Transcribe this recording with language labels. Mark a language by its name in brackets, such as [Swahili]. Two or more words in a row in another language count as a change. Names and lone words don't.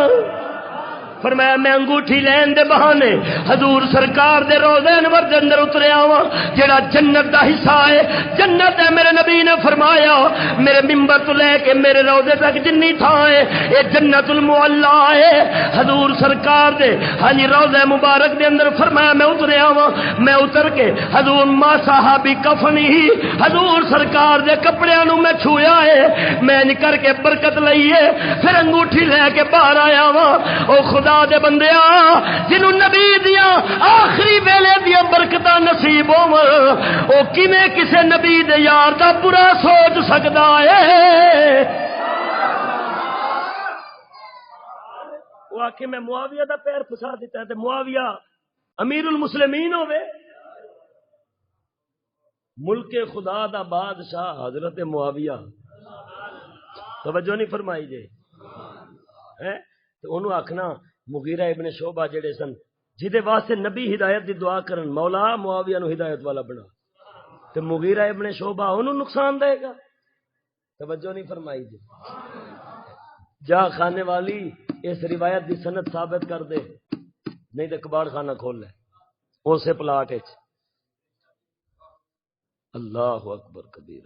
[Punjabi] فرمایا میں انگوٹھی لین دے بہانے حضور سرکار دے روضے انور دے اندر اتریا ہوا، جڑا جنت دا حصہ ہے، جنت ہے۔ میرے نبی نے فرمایا میرے ممبر تو لے کے میرے روضے تک جنی تھاں ہے اے جنت المعلا ہے۔ حضور سرکار دے ہاں روضے مبارک دے اندر فرمایا میں اتریا ہوا، میں اتر کے حضور ما صحابی کفنی ہی حضور سرکار دے کپڑیاں نو میں چھویا ہے، میں کر کے برکت لئیے، پھر انگوٹھی لے کے باہر آیا ہوا۔ او خدا دے بندیا جنہوں نبی دیا آخری ویلے دیا برکتاں نصیب ہو، او کیویں کسے نبی دے یار دا برا سوچ سکدا ہے؟ وہ آکھے میں معاویہ دا پیر پھسا دیتا ہے تے معاویہ امیر المسلمین ہوئے، ملک خدا دا بادشاہ حضرت معاویہ، توجہ نہیں فرمائی جے تو انہوں آکھنا مغیرہ ابن شعبہ جڑے سن جدے واسطے نبی ہدایت دی دعا کرن مولا معاویہ نو ہدایت والا بنا، تو مغیرہ ابن شعبہ انہوں نقصان دے گا؟ توجہ نہیں فرمائی جی۔ جا خانے والی اس روایت دی سند ثابت کر دے، نہیں تو کباڑ خانہ کھول لے اسے پلاٹ وچ۔ [Arabic] اللہ اکبر کبیرہ۔